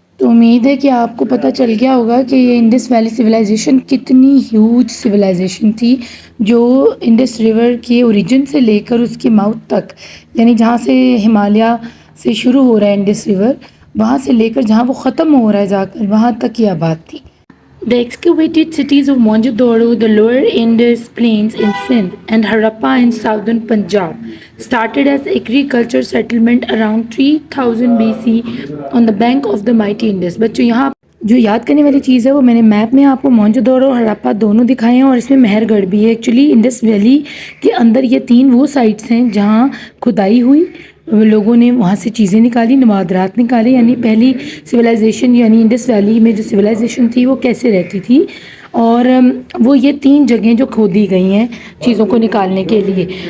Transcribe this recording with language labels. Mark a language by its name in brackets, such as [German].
[Hindi] तो उम्मीद है कि आपको पता चल गया होगा कि ये इंडस वैली सिविलाइजेशन कितनी ह्यूज सिविलाइजेशन थी, जो इंडस रिवर के ओरिजिन से लेकर उसके माउथ तक, यानी जहाँ से हिमालय से शुरू हो रहा है इंडस रिवर, वहाँ से लेकर जहाँ वो ख़त्म हो रहा है जाकर, वहाँ तक ये आबाद थी। [English] The excavated cities of Mohenjo-daro, the lower Indus plains in Sindh, and Harappa in southern Punjab started as agriculture settlement around 3000 BC on the bank of the mighty Indus. [Hindi] बच्चों यहाँ जो याद करने वाली चीज़ है वो मैंने मैप में आपको मोहनजोदड़ो और हड़प्पा दोनों दिखाए हैं, और इसमें मेहरगढ़ भी है। एक्चुअली इंडस वैली के अंदर ये 3 वो साइट्स हैं जहाँ खुदाई हुई, लोगों ने वहाँ से चीज़ें निकाली, नवादरात निकाले, यानी पहली सिविलाइजेशन यानी इंडस वैली में जो सिविलाइजेशन थी वो कैसे रहती थी, और वो ये 3 जगहें जो खोदी गई हैं चीज़ों को निकालने के लिए।